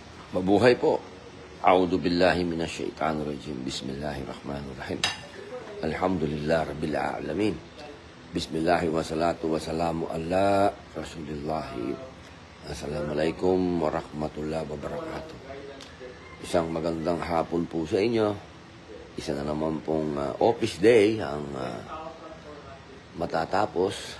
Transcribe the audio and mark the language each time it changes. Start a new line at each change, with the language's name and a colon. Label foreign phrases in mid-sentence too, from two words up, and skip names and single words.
Filipino: Mabuhay po.
Arabic: أعوذ بالله من الشيطان الرجيم. بسم الله الرحمن الرحيم. الحمد لله رب العالمين. بسم الله والصلاة والسلام على رسول الله. السلام عليكم ورحمة الله وبركاته.
Filipino: Isang magandang hapon po sa inyo. Isa na naman pong office day ang matatapos.